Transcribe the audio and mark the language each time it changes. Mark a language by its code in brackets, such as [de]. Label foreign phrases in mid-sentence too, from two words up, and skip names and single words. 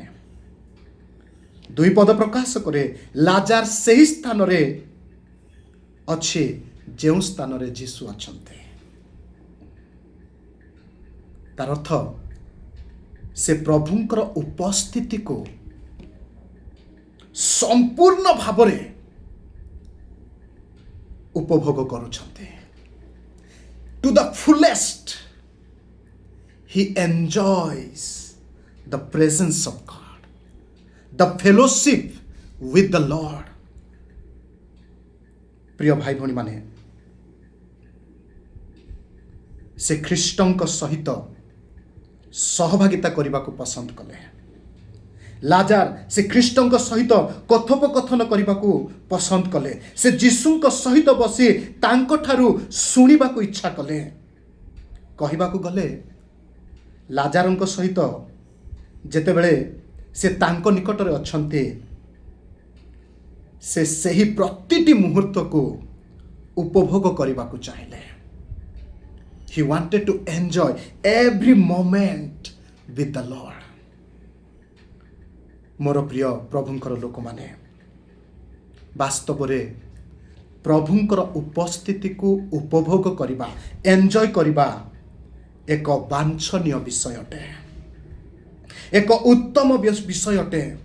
[or] ଦୁଇ ପଦ ପ୍ରକାଶ କରେ ଲାଜାର ସେହି ସ୍ଥାନରେ ଅଛି ଯେଉଁ ସ୍ଥାନରେ ଯୀଶୁ ଅଛନ୍ତି। ତାର ଅର୍ଥ ସେ ପ୍ରଭୁଙ୍କର ଉପସ୍ଥିତିକୁ ସମ୍ପୂର୍ଣ୍ଣ ଭାବରେ ଉପଭୋଗ କରୁଛନ୍ତି। [en] To the fullest, he enjoys the presence of God, the fellowship with the Lord. [or] ପ୍ରିୟ ଭାଇ ଭଉଣୀ ମାନେ, ସେ ख्रीष्टଙ୍କ ସହିତ सहभागिता କରିବାକୁ ପସନ୍ଦ କଲେ। ଲାଜାର ସେ ଖ୍ରୀଷ୍ଟଙ୍କ ସହିତ କଥୋପକଥନ କରିବାକୁ ପସନ୍ଦ କଲେ। ସେ ଯୀଶୁଙ୍କ ସହିତ ବସି ତାଙ୍କଠାରୁ ଶୁଣିବାକୁ ଇଚ୍ଛା କଲେ। କହିବାକୁ ଗଲେ ଲାଜାରଙ୍କ ସହିତ ଯେତେବେଳେ ସେ ତାଙ୍କ ନିକଟରେ ଅଛନ୍ତି, ସେ ସେହି ପ୍ରତିଟି ମୁହୂର୍ତ୍ତକୁ ଉପଭୋଗ କରିବାକୁ ଚାହିଁଲେ। [en] He wanted to enjoy every moment with the Lord. [or] ମୋର ପ୍ରିୟ ପ୍ରଭୁଙ୍କର ଲୋକମାନେ, ବାସ୍ତବରେ ପ୍ରଭୁଙ୍କର ଉପସ୍ଥିତିକୁ ଉପଭୋଗ କରିବା, ଏନ୍ଜୟ କରିବା ଏକ ବାଞ୍ଛନୀୟ ବିଷୟ ଅଟେ, ଏକ ଉତ୍ତମ ବିଷୟ ଅଟେ।